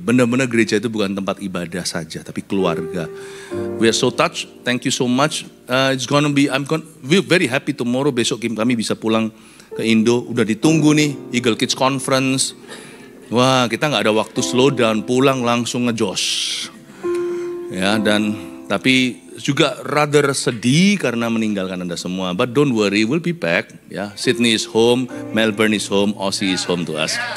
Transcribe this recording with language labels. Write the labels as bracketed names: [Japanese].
[Indonesian] Benar-benar gereja itu bukan tempat ibadah saja, tapi keluarga. [English] We are so touched. Thank you so much. We're very happy tomorrow. [Indonesian] Besok kami bisa pulang ke Indo. Udah ditunggu nih Eagle Kids Conference. Wah, kita nggak ada waktu [English] slow down, [Indonesian] pulang langsung ngejos. Ya, tapi juga rather sedih karena meninggalkan Anda semua. [English] But don't worry, we'll be back. Ya, Sydney is home, Melbourne is home, Aussie is home to us.